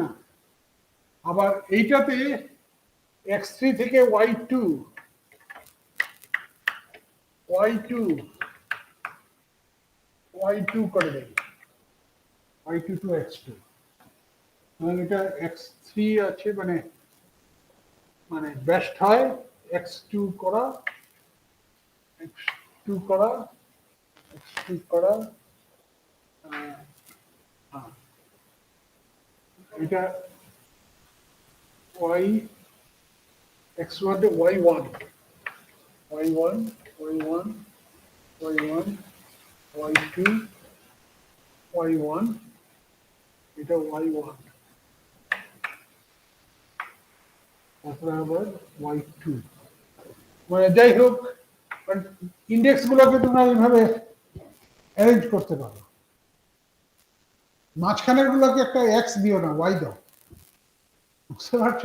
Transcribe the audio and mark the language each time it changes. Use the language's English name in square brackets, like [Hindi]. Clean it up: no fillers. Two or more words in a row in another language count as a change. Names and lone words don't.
[Bangla] আবার এইটাতে x3 থেকে y2 করে দেবে, y2 to x2, মানে এটা x3 আছে, মানে বেস্ট হয় x2 করা, x2 করা, x2 করা, হ্যাঁ, এটা y x1 y1 y1 y1 y1 y2 y1, এটা y1, তারপরে আবার y2, মানে যাই হোক ইন্ডেক্স গুলোকে তোমরা এইভাবে অ্যারেঞ্জ করতে পারো। মাঝখানের গুলোকে একটা এক্স দিও না, ওয়াই দাও, বুঝতে পারছো?